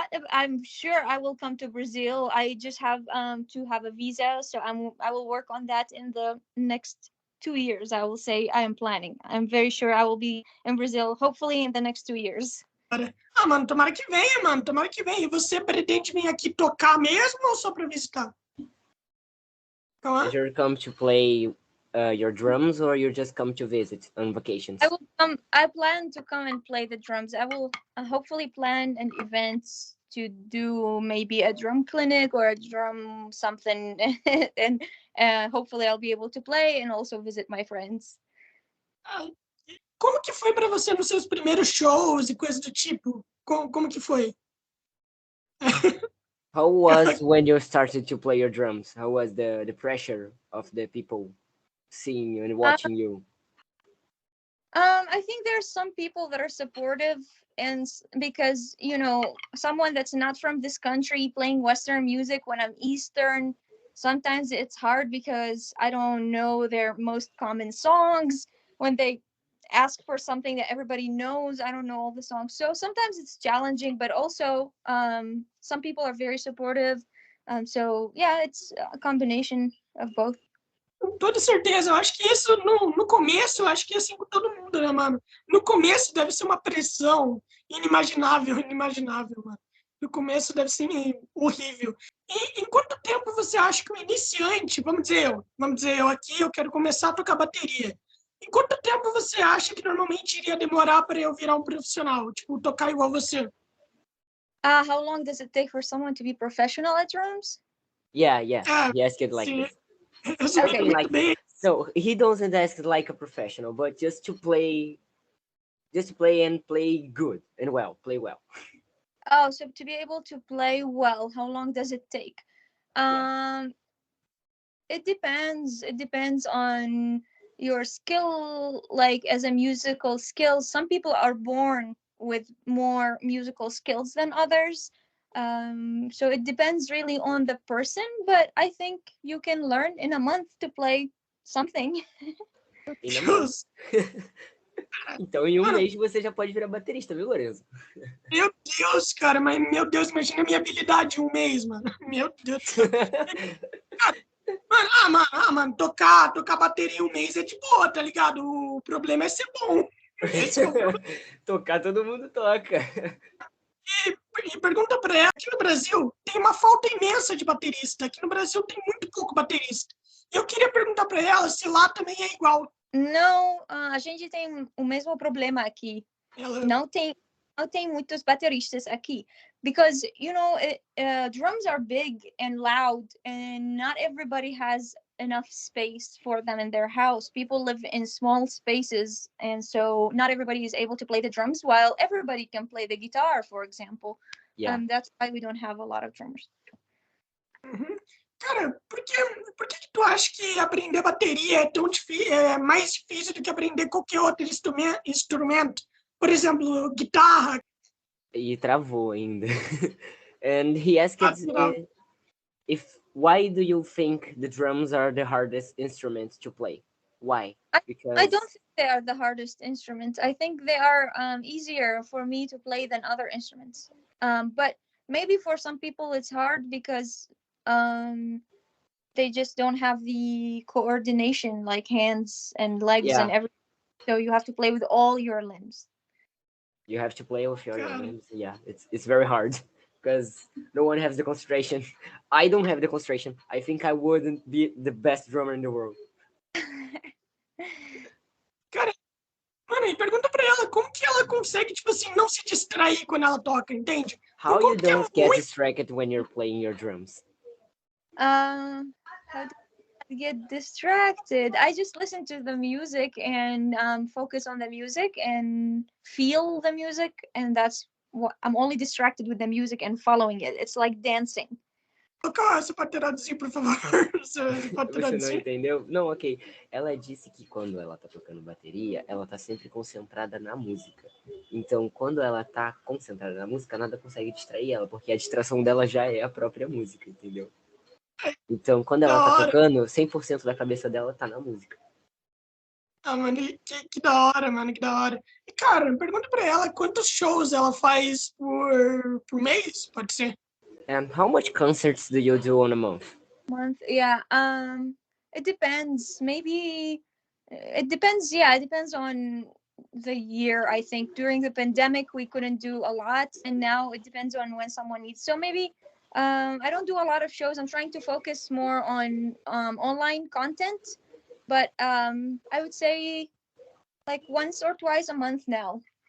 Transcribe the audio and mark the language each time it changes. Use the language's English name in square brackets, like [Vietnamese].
[English] I'm sure I will come to Brazil. I just have to have a visa, so I will work on that in the next 2 years. I will say I am planning. I'm very sure I will be in Brazil, hopefully in the next 2 years. [Portuguese] Ah, mano, tomara que venha, mano. Tomara que venha. E você pretende vir aqui tocar mesmo ou só pra visitar? [English] Did you come to play your drums, or you just come to visit on vacations? I plan to come and play the drums. I will hopefully plan an event to do maybe a drum clinic or a drum something, and hopefully I'll be able to play and also visit my friends. [Portuguese] Como que foi pra você nos seus primeiros shows e coisas do tipo? Como que foi? [English] How was when you started to play your drums? How was the pressure of the people seeing you and watching you? I think there's some people that are supportive, and because, you know, someone that's not from this country playing Western music when I'm Eastern, sometimes it's hard because I don't know their most common songs. When they ask for something that everybody knows, I don't know all the songs. So sometimes it's challenging, but also some people are very supportive. So yeah, it's a combination of both. [Portuguese] Com toda certeza. Eu acho que isso, no começo, eu acho que é assim com todo mundo, né, mano? No começo deve ser uma pressão inimaginável, mano. No começo deve ser horrível. E em quanto tempo você acha que um iniciante, vamos dizer eu aqui, eu quero começar a tocar bateria. Em quanto tempo você acha que normalmente iria demorar para eu virar um profissional? Tipo, tocar igual você? [English] How long does it take for someone to be professional at drums? Yeah. He asked it like [Portuguese] sim. [English] this. Okay. Like, so he doesn't ask like a professional, but just to play and play good and well, play well. Oh, so to be able to play well, how long does it take? It depends. It depends on your skill, like as a musical skill. Some people are born with more musical skills than others. So it depends really on the person, but I think you can learn in a month to play something. [Portuguese] Deus. Então, em um mês você já pode virar baterista, viu, Lorenzo? Meu Deus, cara, mas meu Deus, imagina a minha habilidade em um mês, mano. Meu Deus do céu. Mano, tocar bateria em um mês é de boa, tá ligado? O problema é ser bom. Esse é o problema. Tocar todo mundo toca. E pergunta pra ela, aqui no Brasil tem uma falta imensa de baterista. Aqui no Brasil tem muito pouco baterista. E eu queria perguntar pra ela se lá também é igual. Não, a gente tem o mesmo problema aqui. Não tem muitos bateristas aqui. [English] Because, you know, drums are big and loud, and not everybody has enough space for them in their house. People live in small spaces, and so not everybody is able to play the drums, while everybody can play the guitar, for example. Yeah. That's why we don't have a lot of drummers. Uhum. [Portuguese] Cara, por que tu acha que aprender bateria é tão difícil, é mais difícil do que aprender qualquer outro instrumento? Por exemplo, guitarra. E travou ainda. [English] And he asked [Portuguese] Não. [English] why do you think the drums are the hardest instrument to play? Why? I don't think they are the hardest instruments. I think they are easier for me to play than other instruments. But maybe for some people it's hard because they just don't have the coordination, like hands and legs and everything. So you have to play with all your limbs. You have to play with your limbs. Yeah, it's very hard because no one has the concentration. I don't have the concentration. I think I wouldn't be the best drummer in the world. [Portuguese] Cara, mano, e pergunta pra ela como que ela consegue, tipo assim, não se distrair quando ela toca, entende? [English] How you don't get distracted when you're playing your drums? How do I get distracted? I just listen to the music and focus on the music and feel the music, and that's what I'm only distracted with the music and following it. It's like dancing. [Portuguese] Você pode traduzir, por favor? Você pode Você traduzir? não entendeu? Não, ok. Ela disse que quando ela tá tocando bateria, ela tá sempre concentrada na música. Então, quando ela tá concentrada na música, nada consegue distrair ela, porque a distração dela já é a própria música, entendeu? Então, quando ela tá tocando, 100% da cabeça dela tá na música. Ah, mano, que da hora, mano, que da hora. E, cara, pergunta pra ela quantos shows ela faz por mês, pode ser? [English] And how much concerts do you do on a month? Yeah, it depends. Maybe it depends. Yeah, it depends on the year. I think during the pandemic we couldn't do a lot, and now it depends on when someone needs. So maybe I don't do a lot of shows. I'm trying to focus more on online content, but I would say like once or twice a month now.